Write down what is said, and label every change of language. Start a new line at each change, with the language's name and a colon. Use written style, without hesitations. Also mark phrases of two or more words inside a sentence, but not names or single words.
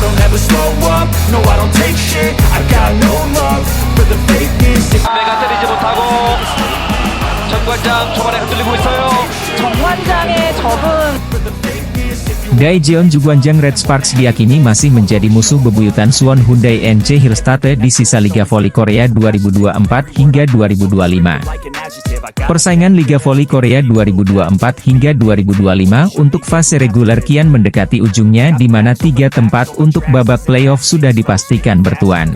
English: never slow up, no I don't take shit. I got no love for the fakeness.
Korean: 내가 때리지 못하고 정관장 초반에 흔들리고 있어요. 정관장의 적응.
Indonesian: Daejeon Jungkwanjang Red Sparks diyakini masih menjadi musuh bebuyutan Suwon Hyundai NC Hillstate di sisa Liga Voli Korea 2024 hingga 2025. Persaingan Liga Voli Korea 2024 hingga 2025 untuk fase reguler kian mendekati ujungnya di mana 3 tempat untuk babak playoff sudah dipastikan bertuan.